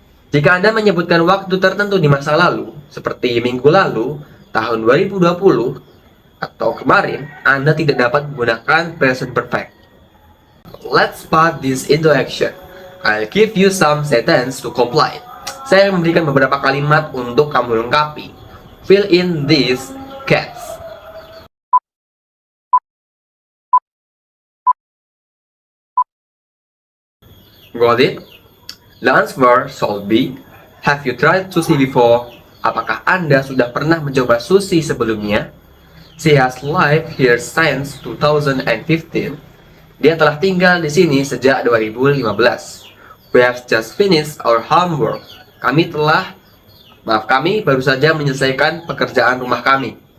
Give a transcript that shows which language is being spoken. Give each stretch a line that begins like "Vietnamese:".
Indonesian: Jika Anda menyebutkan waktu tertentu di masa lalu, seperti minggu lalu, tahun 2020, atau kemarin, Anda tidak dapat menggunakan present perfect.
English: Let's put this into action. I'll give you some sentence to complete.
Indonesian: Saya memberikan beberapa kalimat untuk kamu lengkapi.
English: Fill in these gaps. Got it? The answer should be, have you tried sushi before?
Indonesian: Apakah Anda sudah pernah mencoba sushi sebelumnya?
English: She has lived here since 2015.
Indonesian: Dia telah tinggal di sini sejak 2015.
English: We have just finished our homework.
Indonesian: Kami baru saja menyelesaikan pekerjaan rumah kami.